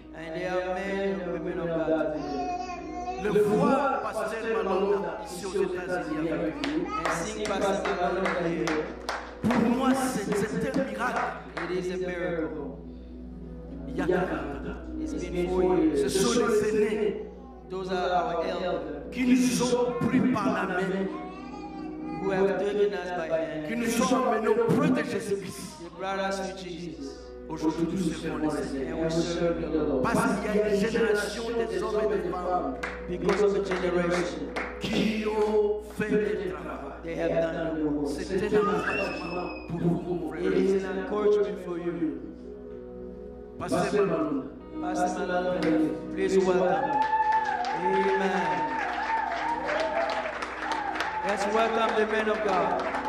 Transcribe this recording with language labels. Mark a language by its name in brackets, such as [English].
[English] And they are men and women of God today. [French] Le voir pasteur Malonga ici aux États-Unis avec nous, [English] And seeing Pastor Malonga here, [French] pour moi c'est un miracle. [English] it is a miracle. [French] Il y a 40 ans. [English] It's been 4 years. [French] Ce sont les aînés [English] Those are our elders [French] qui nous ont pris par la main, [English] who have taken us by [French] qui [English] hand. [French] nous ont amenés auprès de Jésus-Christ. [English] They brought us to Jesus. [French] Aujourd'hui, nous servons les [English] And [French] aînés. [English] we serve the Lord. [French] Parce qu'il y a une génération des hommes et des femmes [English] Because of the generation, [French] qui ont fait le travail. [English] they have done the work. [French] C'était un encouragement pour vous, mon frère. [English] It is an encouragement for you. [French] Pasteur Malonga. [English] Pastor Malonga, please welcome. Amen. Let's welcome the man of God.